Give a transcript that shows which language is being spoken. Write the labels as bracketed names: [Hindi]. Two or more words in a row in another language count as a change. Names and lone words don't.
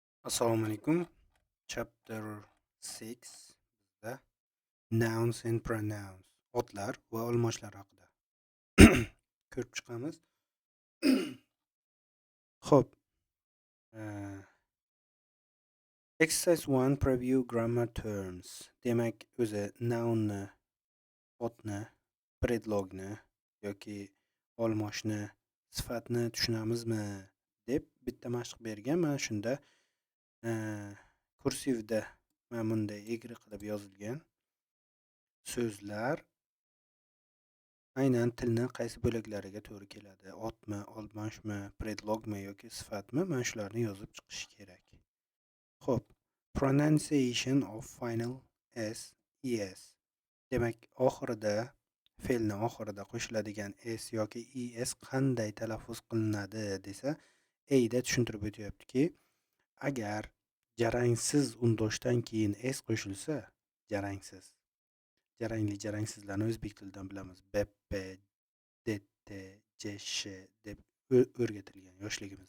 [Uzbek] Assalomu alaykum. Chapter 6 bizda [English] nouns and pronouns [Uzbek] otlar va olmoshlar haqida ko'rib chiqamiz. Xo'p, [English] exercise 1 preview grammar terms. [Uzbek] Demak, o'zi nounni, otni, predlogni yoki olmoshni, sifatni tushunamizmi deb bitta mashq bergan. Mana shunda kursivda mana bunday egri qilib yozilgan so'zlar aynan tilni qaysi bo'laklariga to'g'ri keladi. Otmi, olmoshmi, predlogmi yoki sifatmi? Mana shularni yozib chiqish kerak. Xo'p, [English] pronunciation of final s, es. [Uzbek] Demak, oxirida fe'lni oxirida qo'shiladigan s yoki es qanday talaffuz qilinadi desa, da tushuntirib o'tyaptiki, agar jarangsiz undoshdan keyin s qo'shilsa, jarangsiz. Jarangli, jarangsizlarni o'zbek tilidan bilamiz. BP, DT, JS deb o'rgatilgan yoshligimizda.